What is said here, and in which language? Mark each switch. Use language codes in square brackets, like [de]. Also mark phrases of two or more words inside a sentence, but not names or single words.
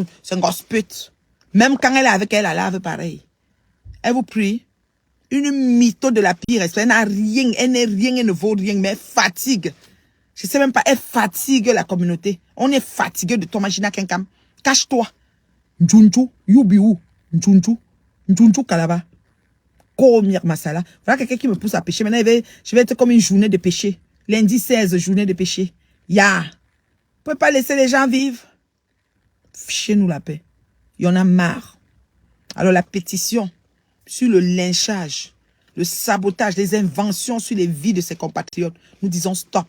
[fr] C'est un gospel. Même quand elle est avec elle, elle lave pareil. Elle vous prie. Une mytho de la pire espèce. Elle n'a rien, elle n'est rien, elle ne vaut rien, mais elle fatigue. Je sais même pas, elle fatigue la communauté. On est fatigué de ton machine quelqu'un. Cache-toi. Njunju, yubiou. Njunju, Njunju kalaba. Komir masala. Voilà quelqu'un qui me pousse à pécher. Maintenant, je vais être comme une journée de péché. Lundi 16, journée de péché. Ya. Vous pouvez pas laisser les gens vivre. Fichez-nous la paix. Il y en a marre. Alors la pétition sur le lynchage, le sabotage, les inventions sur les vies de ses compatriotes, nous disons stop.